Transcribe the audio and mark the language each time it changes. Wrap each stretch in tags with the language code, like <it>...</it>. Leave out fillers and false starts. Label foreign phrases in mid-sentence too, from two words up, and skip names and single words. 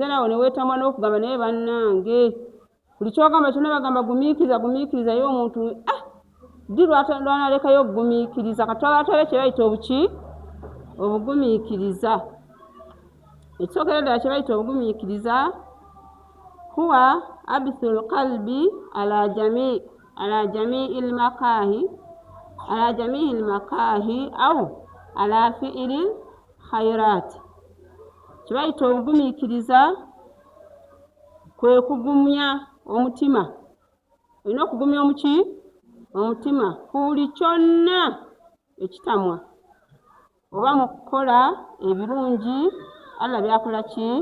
<lg>Naawe ne weetamwa n'okugamba naye bannange. Buli kyogamba kyonna bagamba gumiikiriza y'omuntu ddi lwanalekayo okugumiikiriza katwabatabe kye bayita obuki? Obugumiikiriza. Ekisookera ddala kye bayita obugumiikiriza</lg> <ar>هو ثبات القلب على جميع المكاره أو على فعل الخيرات.</ar> <lg>Kye bayita obugumiikiriza kwe kugumya omutima. Olina okugumya omuki? Omutima ku buli kyonna ekitamwa oba mu kukola ebirungi Allah byakola ki?</lg>